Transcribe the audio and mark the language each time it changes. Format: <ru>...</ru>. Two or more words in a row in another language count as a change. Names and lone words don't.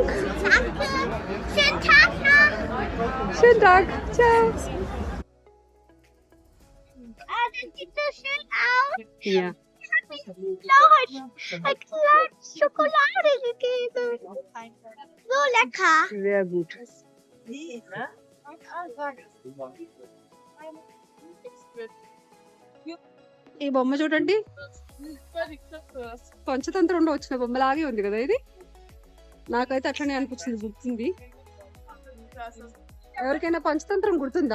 <de>Danke. Schönen Tag noch. Schönen Tag. Ciao. Ah, das sieht so schön aus. Ja. Ein kleines Schokolade gegeben. So lecker. Sehr gut.</de> <te>ఈ బొమ్మ చూడండి, పంచతంత్రంలో వచ్చిన బొమ్మలాగే ఉంది కదా ఇది. నాకైతే అట్లనే అనిపించింది, గుర్తుంది. ఎవరికైనా పంచతంత్రం గుర్తుందా?</te>